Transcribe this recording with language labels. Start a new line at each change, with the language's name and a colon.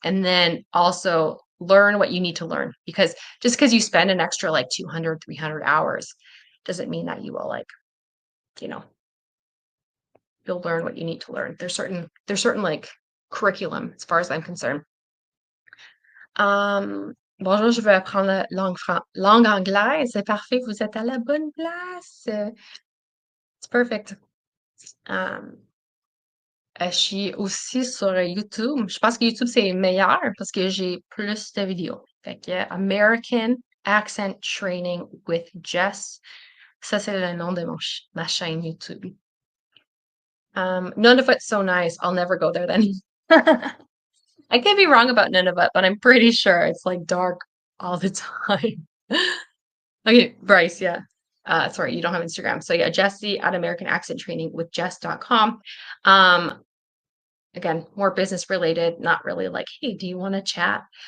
English: And then also learn what you need to learn because just because you spend an extra like 200, 300 hours doesn't mean that you will like, you know, you'll learn what you need to learn. There's certain like curriculum as far as I'm concerned.
French: Bonjour, je veux apprendre la langue anglaise. C'est parfait, vous êtes à la bonne place.
English: It's perfect.
French: Um, je suis aussi sur YouTube. Je pense que YouTube, c'est meilleur parce que j'ai plus de vidéos. Fait que American Accent Training with Jess. Ça, c'est le nom de ma chaîne YouTube.
English: Nunavut's so nice. I'll never go there then. I could be wrong about Nunavut, but I'm pretty sure it's like dark all the time. Okay, Bryce, yeah. Sorry, you don't have Instagram. So yeah, Jesse at American Accent Training with Jess.com. Again, more business related, not really like, hey, do you want to chat?